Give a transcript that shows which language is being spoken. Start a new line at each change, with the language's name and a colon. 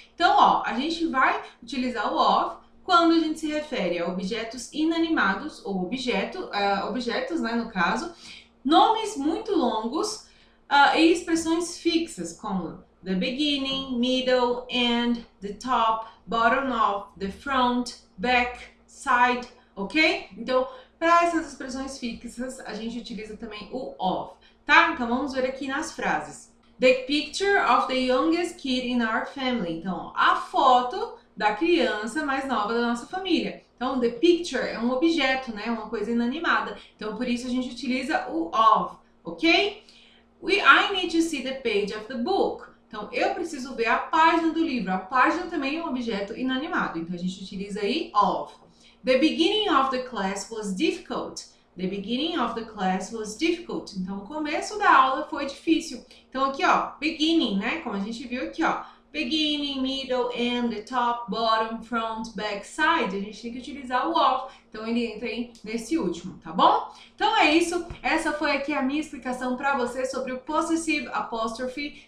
Portuguese: Então, ó, a gente vai utilizar o of quando a gente se refere a objetos inanimados ou objetos, né, no caso, nomes muito longos e expressões fixas como
English: the beginning, middle, end, the top, bottom of, the front, back, side,
Portuguese: ok? Então, para essas expressões fixas, a gente utiliza também o of, tá? Então, vamos ver aqui nas frases.
English: The picture of the youngest kid in our family.
Portuguese: Então, a foto da criança mais nova da nossa família. Então, the picture é um objeto, né? Uma coisa inanimada. Então, por isso a gente utiliza o of, ok?
English: I need to see the page of the book.
Portuguese: Então, eu preciso ver a página do livro. A página também é um objeto inanimado. Então, a gente utiliza aí of.
English: The beginning of the class was difficult. The beginning of the class was difficult.
Portuguese: Então, o começo da aula foi difícil. Então, aqui, ó, beginning, né? Como a gente viu aqui, ó.
English: Beginning, middle, end, the top, bottom, front, back, side.
Portuguese: A gente tem que utilizar o of. Então, ele entra aí nesse último, tá bom? Então, é isso. Essa foi aqui a minha explicação para você sobre o possessive apostrophe.